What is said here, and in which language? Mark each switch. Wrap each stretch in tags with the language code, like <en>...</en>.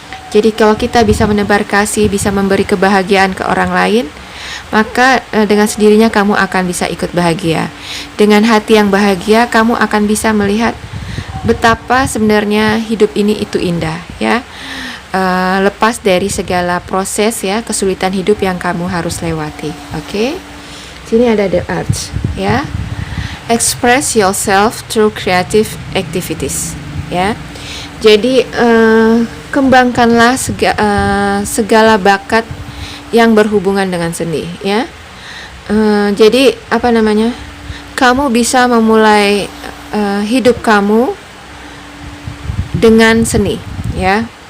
<id>Jadi kalau kita bisa menebar kasih, bisa memberi kebahagiaan ke orang lain, maka dengan sendirinya kamu akan bisa ikut bahagia. Dengan hati yang bahagia, kamu akan bisa melihat betapa sebenarnya hidup ini itu indah, ya. Lepas dari segala proses, ya, kesulitan hidup yang kamu harus lewati. Oke? Sini ada the arts, ya.</id> <en>Express yourself through creative activities, ya.</en> <id>Jadi kembangkanlah segala bakat yang berhubungan dengan seni, ya. Jadi apa namanya? Kamu bisa memulai hidup kamu dengan seni, ya.</id>